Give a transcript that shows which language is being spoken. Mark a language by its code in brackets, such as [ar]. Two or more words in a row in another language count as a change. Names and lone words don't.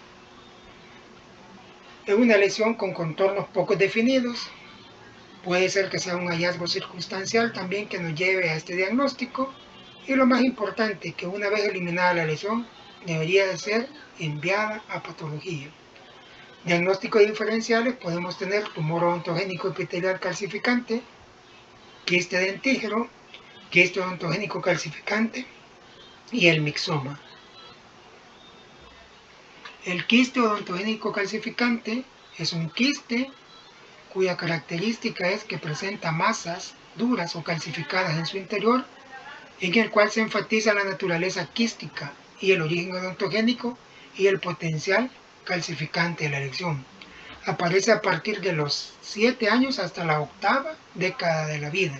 [es] Es una lesión con contornos poco definidos. Puede ser que sea un hallazgo circunstancial también que nos lleve a este diagnóstico. Y lo más importante, que una vez eliminada la lesión, debería de ser enviada a patología. Diagnósticos diferenciales podemos tener tumor odontogénico epitelial calcificante, quiste dentígeno, quiste odontogénico calcificante y el mixoma. El quiste odontogénico calcificante es un quiste cuya característica es que presenta masas duras o calcificadas en su interior, en el cual se enfatiza la naturaleza quística y el origen odontogénico y el potencial calcificante de la lesión. Aparece a partir de los 7 años hasta la 8ª década de la vida.